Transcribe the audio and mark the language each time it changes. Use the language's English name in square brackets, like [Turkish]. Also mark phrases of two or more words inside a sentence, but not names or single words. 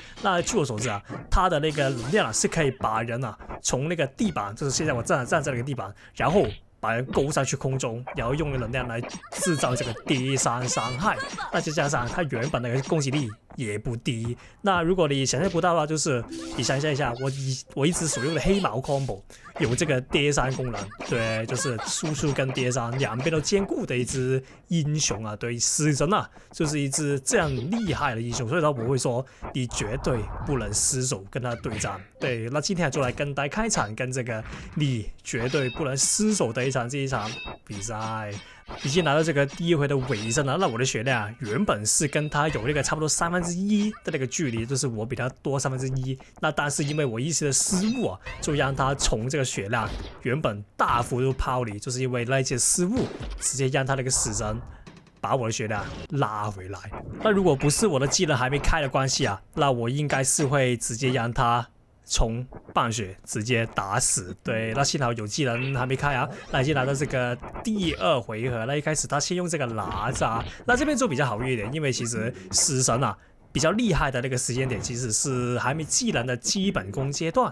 [Chinese] 那據我所知啊，他的那個能量啊，是可以把人啊從那個地板，就是現在我站在那個地板，然後把人勾上去空中，然後用能量來制造這個跌傷傷害。那再加上他原本的攻擊力也不低。那如果你想象不到的話，就是你想象一下，我一直所用的黑毛 combo 有這個跌傷功能，對，就是輸出跟跌傷兩邊都兼顧的一支英雄啊。對，死神啊，就是一支這樣厲害的英雄，所以說我會說你絕對不能失手跟他對戰。對，那今天就來跟大家開場，跟這個你絕對不能失手的這一場比賽。已經來到這個第一回的尾聲了，那我的血量原本是跟他有那個差不多1/3的那個距離，就是我比他多1/3。那但是因為我一時的失誤啊，就讓他從這個血量原本大幅度拋離，就是因為那一次失誤，直接讓他那個死神把我的血量拉回來。那如果不是我的技能還沒開的關係啊，那我應該是會直接讓他從半血直接打死。對，那幸好有技能還沒開啊。那已經來到這個第二回合，那一開始他先用這個哪吒，那這邊就比較好一點，因為其實死神啊比較厲害的那個時間點其實是還沒技能的基本功階段。